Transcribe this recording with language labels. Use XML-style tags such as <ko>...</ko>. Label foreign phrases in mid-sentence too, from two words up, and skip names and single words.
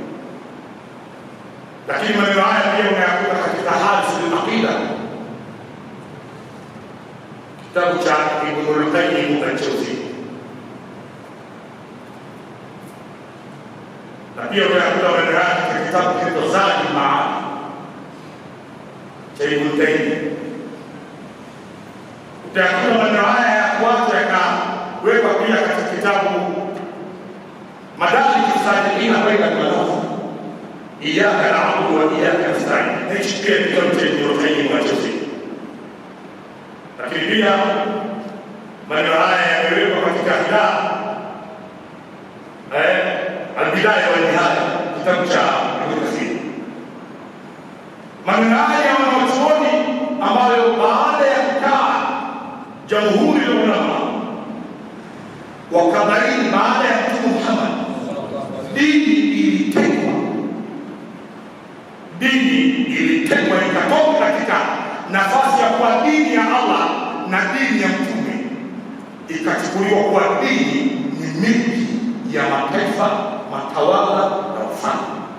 <sw>Lakini maneno haya pia unayakuta katika Hadith al-Aqida, kitabu cha Ibn al-Qayyim al-Jawziyya, na pia unayakuta maneno haya katika kitabu cha Zadul Ma'ad cha Ibn Taymiyyah. Utayakuta maneno haya ya kwanza yakawekwa pia katika kitabu Madarij as-Salikin baina al-Manazil, Iyyaka na'budu wa iyyaka nasta'in. Hichi pia ni kitabu cha Ibn Qayyim al-Jawziyya. Lakini pia maneno haya yamewekwa katika Al-Bidaya wa Nihaya, kitabu cha Ibn Kathir. Maneno haya ya wanachuoni ambayo baada ya kukaa jamhuri ya ulama wakabaini baada ya Mtume Muhammad dini ilitekwa ikatoka katika nafasi ya kuwa dini ya Allah na dini ya Mtume, ikachukuliwa kuwa dini ni milki ya mataifa, matawala na ufalme.</sw>